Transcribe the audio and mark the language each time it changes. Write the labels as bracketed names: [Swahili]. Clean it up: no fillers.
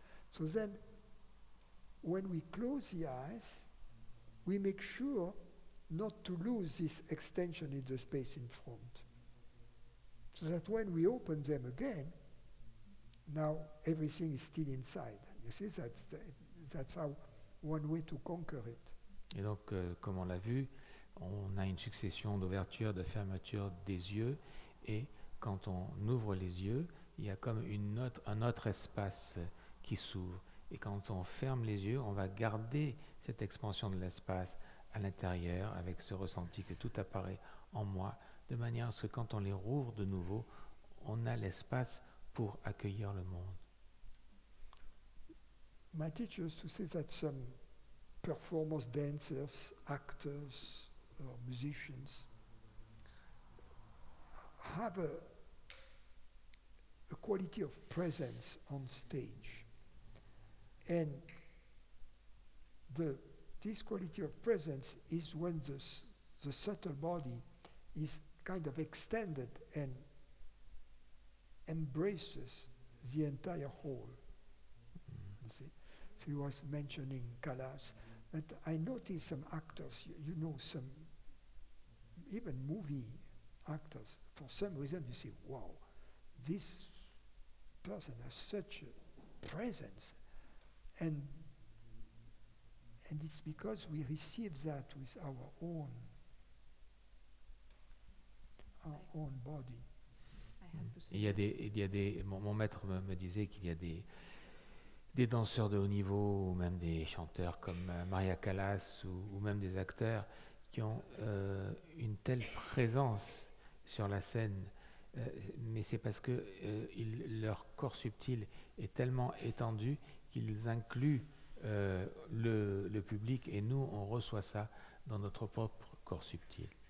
[English] So then, when we close the eyes, we make sure not to lose this extension in the space in front. So that when we open them again, now everything is still inside. You see, that's how one way to conquer it. [French] Et donc, comme on l'a vu, on a une succession d'ouvertures, de fermetures des yeux, et quand on ouvre les yeux, il y a comme un autre espace qui s'ouvre. Et quand on ferme les yeux, on va garder cette expansion de l'espace à l'intérieur avec ce ressenti que tout apparaît en moi, de manière à ce que quand on les rouvre de nouveau, on a l'espace pour accueillir le monde. [English] My teacher used to say that some performers, dancers, actors, or musicians have a quality of presence on stage. And this quality of presence is when the subtle body is kind of extended and embraces the entire whole. You see? So he was mentioning Kalas. But I noticed some actors, you know, some even movie actors, for some reason you say, wow, this person has such a presence. And it's because we receive that with our own body. I have to say. [French] Mon maître me disait qu'il y a des danseurs de haut niveau, ou même des chanteurs comme Maria Callas, ou même des acteurs qui ont une telle présence sur la scène, mais c'est parce que leur corps subtil est tellement étendu qu'ils incluent le public, et nous, on reçoit ça dans notre propre corps subtil.